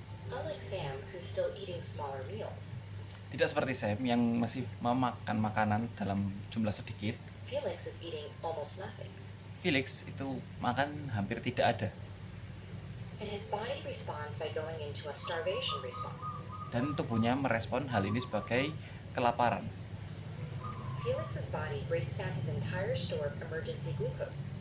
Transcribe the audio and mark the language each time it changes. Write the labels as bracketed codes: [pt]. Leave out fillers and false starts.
[en] Unlike Sam, who's still eating smaller meals, [id] Tidak seperti Sam yang masih memakan makanan dalam jumlah sedikit. [en] Felix is eating almost nothing. [id] Felix itu makan hampir tidak ada. [en] And his body responds by going into a starvation response. [id] Dan tubuhnya merespon hal ini sebagai kelaparan. [en] Felix's body breaks down his entire store of emergency glucose.